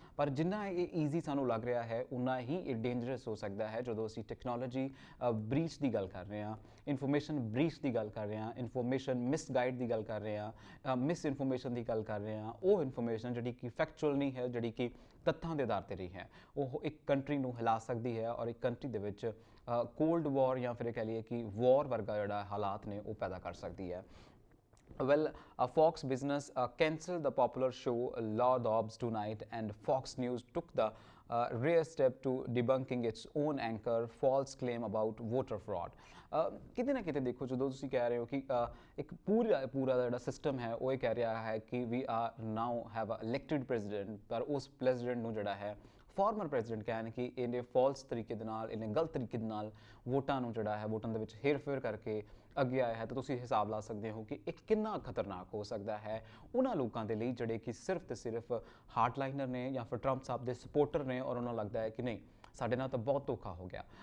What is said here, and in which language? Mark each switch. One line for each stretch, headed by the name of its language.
Punjabi: ਪਰ ਜਿੰਨਾ ਇਹ ਈਜ਼ੀ ਸਾਨੂੰ ਲੱਗ ਰਿਹਾ ਹੈ ਉਨਾ ਹੀ ਇਹ ਡੇਂਜਰਸ ਹੋ ਸਕਦਾ ਹੈ ਜਦੋਂ ਅਸੀਂ ਟੈਕਨੋਲੋਜੀ ਬ੍ਰੀਚ ਦੀ ਗੱਲ ਕਰ ਰਹੇ ਹਾਂ, ਇਨਫੋਰਮੇਸ਼ਨ ਬ੍ਰੀਚ ਦੀ ਗੱਲ ਕਰ ਰਹੇ ਹਾਂ, ਇਨਫੋਰਮੇਸ਼ਨ ਮਿਸਗਾਈਡ ਦੀ ਗੱਲ ਕਰ ਰਹੇ ਹਾਂ, ਮਿਸ ਇਨਫੋਰਮੇਸ਼ਨ ਦੀ ਗੱਲ ਕਰ ਰਹੇ ਹਾਂ। ਉਹ ਇਨਫੋਰਮੇਸ਼ਨ ਜਿਹੜੀ ਕਿ ਫੈਕਚੁਅਲ ਨਹੀਂ ਹੈ, ਜਿਹੜੀ ਕਿ ਤੱਥਾਂ ਦੇ ਆਧਾਰ 'ਤੇ ਰਹੀ ਹੈ, ਉਹ ਇੱਕ ਕੰਟਰੀ ਨੂੰ ਹਿਲਾ ਸਕਦੀ ਹੈ ਔਰ ਇੱਕ ਕੰਟਰੀ ਦੇ ਵਿੱਚ ਕੋਲਡ ਵਾਰ ਜਾਂ ਫਿਰ ਕਹਿ ਲਈਏ ਕਿ ਵਾਰ ਵਰਗਾ ਜਿਹੜਾ ਹਾਲਾਤ ਨੇ ਉਹ ਪੈਦਾ ਕਰ ਸਕਦੀ ਹੈ।
English: Well, Fox Business cancelled the popular show Law Dobbs tonight, and Fox News took the rare step to debunking its own anchor false claim about voter fraud.
Punjabi: ਕਿਤੇ ਨਾ ਕਿਤੇ ਦੇਖੋ ਜਦੋਂ ਤੁਸੀਂ ਕਹਿ ਰਹੇ ਹੋ ਕਿ ਇੱਕ ਪੂਰਾ ਜਿਹੜਾ ਸਿਸਟਮ ਹੈ ਉਹ ਇਹ ਕਹਿ ਰਿਹਾ ਹੈ ਕਿ
English: we are now have a elected president,
Punjabi: ਪਰ ਉਸ ਪ੍ਰੈਜ਼ੀਡੈਂਟ ਨੂੰ ਜਿਹੜਾ ਹੈ ਫਾਰਮਰ ਪ੍ਰੈਜ਼ੀਡੈਂਟ ਕਹਿਣ ਕਿ ਇਹਨੇ ਫਾਲਸ ਤਰੀਕੇ ਦੇ ਨਾਲ, ਇਹਨੇ ਗਲਤ ਤਰੀਕੇ ਦੇ ਨਾਲ ਵੋਟਾਂ ਨੂੰ ਜਿਹੜਾ ਹੈ ਵੋਟਾਂ ਦੇ ਵਿੱਚ ਹੇਰ-ਫੇਰ ਕਰਕੇ ਅੱਗੇ ਆਇਆ ਹੈ, ਤਾਂ ਤੁਸੀਂ ਹਿਸਾਬ ਲਾ ਸਕਦੇ ਹੋ ਕਿ ਇਹ ਕਿੰਨਾ ਖਤਰਨਾਕ ਹੋ ਸਕਦਾ ਹੈ ਉਹਨਾਂ ਲੋਕਾਂ ਦੇ ਲਈ ਜਿਹੜੇ ਕਿ ਸਿਰਫ ਤੇ ਸਿਰਫ ਹਾਰਡਲਾਈਨਰ ਨੇ ਜਾਂ ਫਿਰ ਟਰੰਪ ਸਾਹਿਬ ਦੇ ਸਪੋਰਟਰ ਨੇ, ਔਰ ਉਹਨਾਂ ਨੂੰ ਲੱਗਦਾ ਹੈ ਕਿ ਨਹੀਂ ਸਾਡੇ ਨਾਲ ਤਾਂ ਬਹੁਤ ਧੋਖਾ ਹੋ ਗਿਆ।